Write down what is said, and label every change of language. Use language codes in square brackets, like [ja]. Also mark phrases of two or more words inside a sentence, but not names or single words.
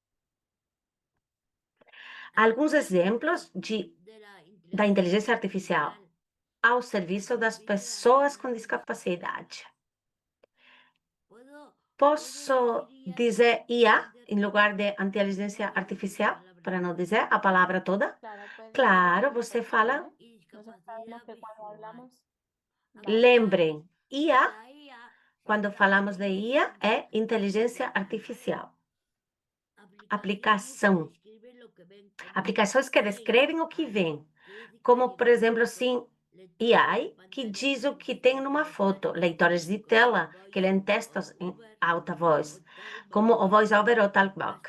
[pt] Alguns exemplos da inteligência artificial ao serviço das pessoas com discapacidade. Posso dizer IA em lugar de inteligência artificial, para não dizer a palavra toda? [es] Claro, puedes [pt] Claro, [es] decir [pt] você [es] IA, [pt] fala. [es] ¿eh? Nosotros sabemos que cuando hablamos... Vale. [pt] Lembrem, IA, quando falamos de IA, é inteligência artificial. Aplicação. Aplicações que descrevem o que vem, como, por exemplo, assim, AI, que diz o que tem numa foto, leitores de tela, que leem textos em alta voz, como o VoiceOver ou Talkback.